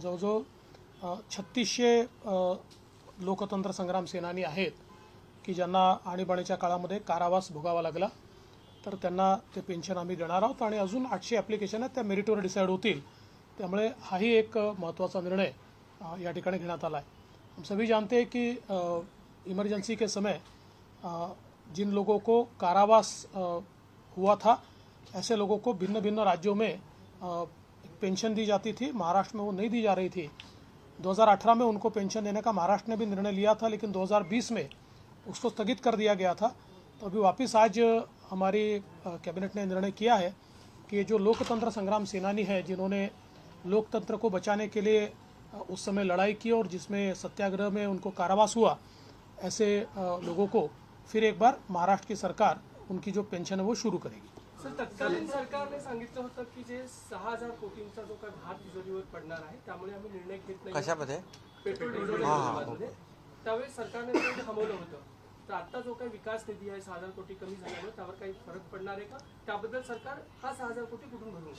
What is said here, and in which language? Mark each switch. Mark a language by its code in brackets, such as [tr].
[mr] जवळजवळ 3600 लोकतंत्र संग्राम सेनानी आहेत की ज्यांना आणीबाणीच्या काळामध्ये कारावास भोगावा लागला, तर त्यांना ते पेन्शन आम्ही देणार आहोत. आणि अजून 800 ॲप्लिकेशन आहेत, त्या मेरिटवर डिसाईड होतील. त्यामुळे हाही एक महत्त्वाचा निर्णय या ठिकाणी घेण्यात आला है. [hi] हम सभी जानते हैं कि इमरजेंसी के समय जिन लोगों को कारावास हुआ था, ऐसे लोगों को भिन्न भिन्न राज्यों में पेंशन दी जाती थी. महाराष्ट्र में वो नहीं दी जा रही थी. 2018 में उनको पेंशन देने का महाराष्ट्र ने भी निर्णय लिया था, लेकिन 2020 में उसको स्थगित कर दिया गया था। तो अभी वापस आज हमारी कैबिनेट ने निर्णय किया है कि जो लोकतंत्र संग्राम सेनानी है, जिन्होंने लोकतंत्र को बचाने के लिए उस समय लड़ाई की और जिसमें सत्याग्रह में उनको कारावास हुआ, ऐसे लोगों को फिर एक बार महाराष्ट्र की सरकार उनकी जो पेन्शन है वो शुरू करेगी। [mr] सर, तत्कालीन सरकारने सांगितलं होतं की जे 6,000 कोटींचा जो काही भार तिजोरीवर पडणार आहे, त्यामुळे आम्ही निर्णय घेत नाही कशामध्ये? पेट्रोल डिझेल दरामध्ये त्यावेळेस सरकारने ते थांबवलं होतं. तर आता जो काही विकास निधी आहे 6,000 कोटी कमी झाल्यामुळे त्यावर काही फरक पडणार आहे का? त्याबद्दल सरकार हा 6,000 कोटी कुठून भरून